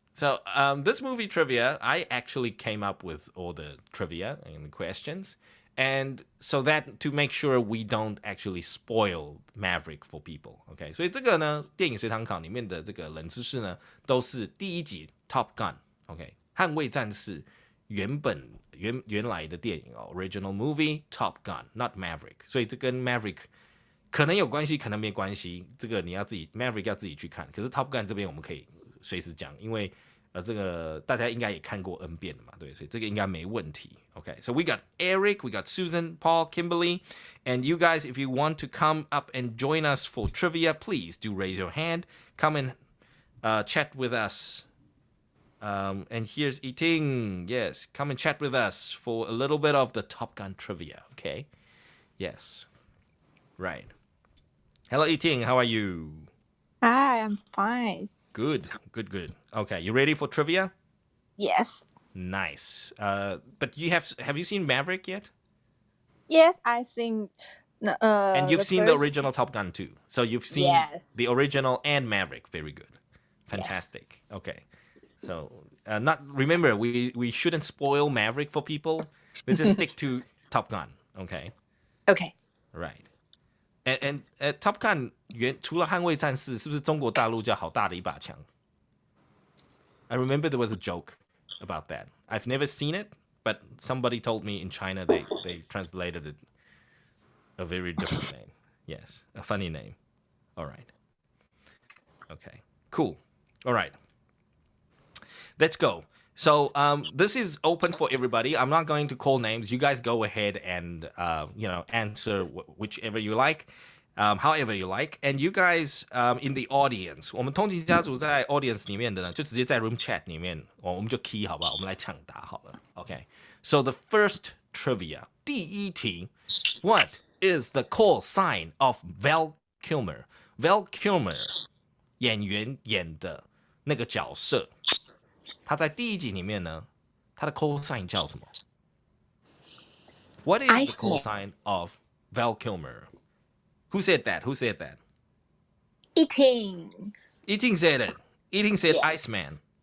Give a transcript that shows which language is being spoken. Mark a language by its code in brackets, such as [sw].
[en] So this movie trivia, I actually came up with all the trivia and the questions, and so that to make sure we don't actually spoil Maverick for people. Okay. [zh] 所以这个呢，电影随堂考里面的这个冷知识呢，都是第一集 Top Gun. [en] OK。 [zh] 捍卫战士原来的电影 [en] original movie Top Gun not Maverick， [zh] 所以这跟 Maverick 可能有关系，可能没关系，这个你要自己 Maverick 要自己去看。可是 Top Gun 这边我们可以随时讲，因为这个大家应该也看过 N 遍了嘛，对，所以这个应该没问题。 [en] Okay, so we got Eric, we got Susan, Paul, Kimberly, and you guys, if you want to come up and join us for trivia, please do raise your hand. Come and chat with us. And here's Yiting. Yes, come and chat with us for a little bit of the Top Gun trivia, okay? Yes. Right. Hello, Yiting. How are you? Hi, I'm fine. Good. Okay, you ready for trivia? Yes. Nice. But have you seen Maverick yet? Yes, I think. And you've seen the original Top Gun too. So you've seen the original and Maverick. Very good. Fantastic. Yes. Okay. So, remember, we shouldn't spoil Maverick for people. Let's just stick to Top Gun, okay? Okay. Right. [zh] And Top Gun 除了捍卫战士，是不是中国大陆叫好大的一把枪？ [en] I remember there was a joke about that. I've never seen it, but somebody told me in China they translated it a very different name. Yes, a funny name. All right. Okay, cool. All right. Let's go. So this is open for everybody. I'm not going to call names. You guys go ahead and answer whichever you like, however you like. And you guys in the audience, [zh] 我们通勤家族在 audience 里面的呢，就直接在 room chat 里面，我们就 key 好不好？我们来抢答好了。 [en] Okay. So the first trivia, [zh] 第一题, [en] what is the call sign of Val Kilmer? [zh] Val Kilmer 演员演的那个角色。他在第一集里面呢，他的 call sign 叫什么 ？ [en] What is the call sign of Val Kilmer? Who said that? Eating. Eating said it. Eating said Iceman.